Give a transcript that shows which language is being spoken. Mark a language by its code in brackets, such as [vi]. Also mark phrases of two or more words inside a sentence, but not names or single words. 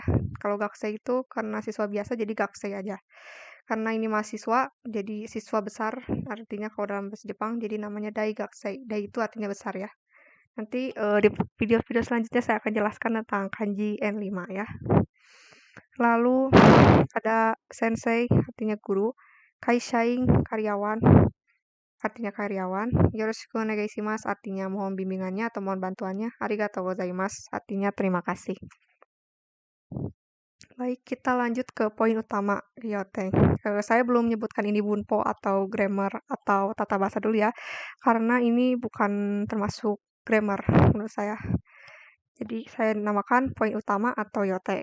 [id] Kalau gakusei itu karena siswa biasa jadi gakusei aja. Karena ini mahasiswa jadi siswa besar artinya kalau dalam bahasa Jepang jadi namanya daigakusei. Dai itu artinya besar ya. Nanti di video-video selanjutnya saya akan jelaskan tentang kanji N5 ya. Lalu ada sensei artinya guru, kaishain karyawan artinya karyawan, [ja] よろしくお願いします [id] artinya mohon bimbingannya atau mohon bantuannya, [ja] ありがとうございます [id] artinya terima kasih. Baik, kita lanjut ke poin utama Ryoteng. Saya belum menyebutkan ini bunpo atau grammar atau tata bahasa dulu ya, karena ini bukan termasuk grammar menurut saya. Jadi saya namakan poin utama atau Yoteng.